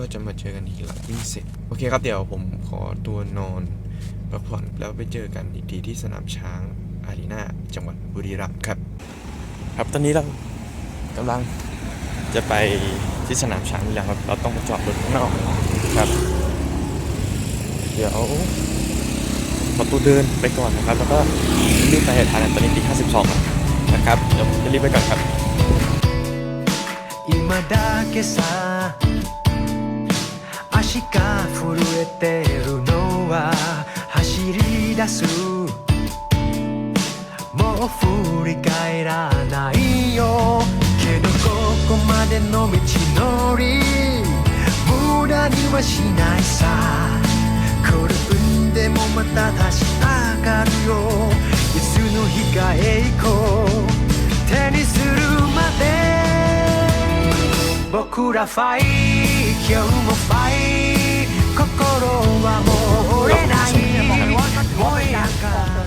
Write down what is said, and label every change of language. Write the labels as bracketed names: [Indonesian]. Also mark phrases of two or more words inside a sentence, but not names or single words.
[Thai] จะมาเจอกันอีกหลังวิ่งเสร็จโอเคครับเดี๋ยวผมขอตัวนอนพักผ่อนแล้วไปเจอกันอีกทีที่สนามช้างอารีนาจังหวัดบุรีรัมย์ครับตอนนี้เรากำลังจะไปที่สนามช้างแล้วครับเราต้องไปจอดรถข้างนอกครับเดี๋ยวขอตัวเดินไปก่อนนะครับแล้วก็รีบไปทานตอนนี้ตี 52นะครับเดี๋ยวจะรีบไปก่อนครับ [Japanese] 今だけさ足が震えてるのは走り出すもう振り返らないよけどここまでの道のり無駄にはしないさ転んでもまた立ち上がるよいつの日か栄光手にするまで僕らファイ今日もファイ心はもう折れない燃え上がる